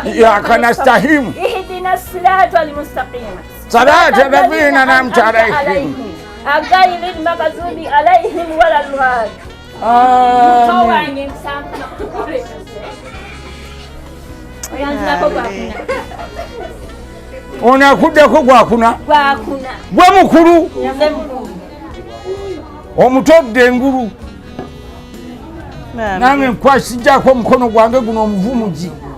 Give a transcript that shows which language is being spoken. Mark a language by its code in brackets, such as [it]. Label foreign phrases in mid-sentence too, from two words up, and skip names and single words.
[ar] إياك نستعين اهدنا الصراط المستقيم صراط الذين أنعمت عليهم غير المغضوب عليهم ولا الضالين [lg] onakuddeko gwakuna gwe mukulu omutodde engulu nange nkwasijjako omukono gwange guno omuvumugi